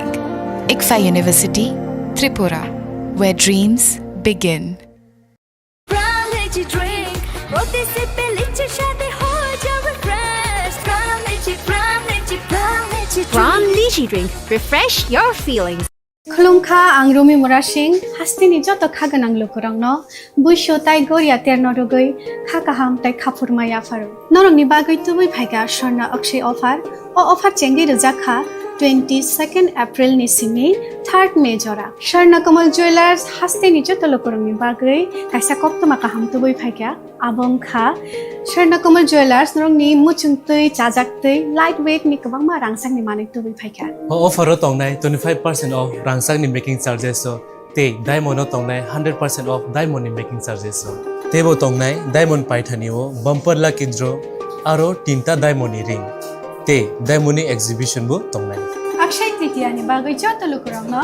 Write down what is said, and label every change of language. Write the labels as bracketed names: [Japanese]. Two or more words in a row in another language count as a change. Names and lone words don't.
[English] ICFA University, Tripura, where dreams begin. Pram Lychee Drink. Refresh your feelings. [Kok Borok] Khulumkha ang Rumi Mora Singh hastini joto khaganang lukurangno buisho tai goria terno rogoi khakaham tai khapurmaya faru norongni bagoi tubui phaiga sharna akshay offer o offer chengi rujakha 22 April ni simi 3 May jora Swarnakomal Jewelers haste ni joto lokorongni bagui kaisa koktoma kaham tubui phaikya abong kha Swarnakomal Jewelers norongni muchungtui chajaktui lightweight ni kwbangma rangsakni manik tubui phaikya offer tongnai 25% off rangsak ni [English] making charges [Kok Borok] so te diamond tongnai 100% off diamond ni [English] making charges [Kok Borok] so tebo tongnai diamond paithani o [English] bumper lucky draw [Kok Borok] aro tinta diamond ni ring te diamond ni exhibition bu tongnai Akshay Tritiya ni bagui joto lokorongno